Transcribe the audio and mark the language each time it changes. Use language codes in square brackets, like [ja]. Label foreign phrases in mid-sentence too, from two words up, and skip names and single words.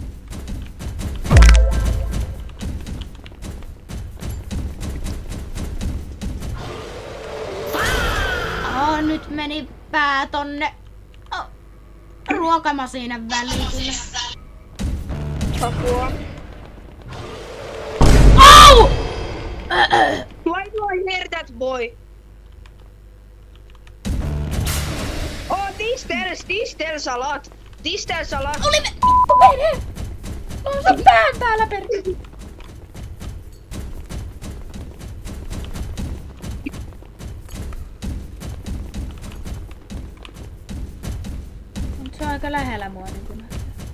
[fi] Nyt meni pää tonne ruokamasiinan väliin. Apua. Au! [en] Why do I hear that boy? Oh, this tells a lot. This tells a lot. [fi] Oli mene! On se pään päällä perkele. Mut se on aika lähellä mua niin kuin näkyy.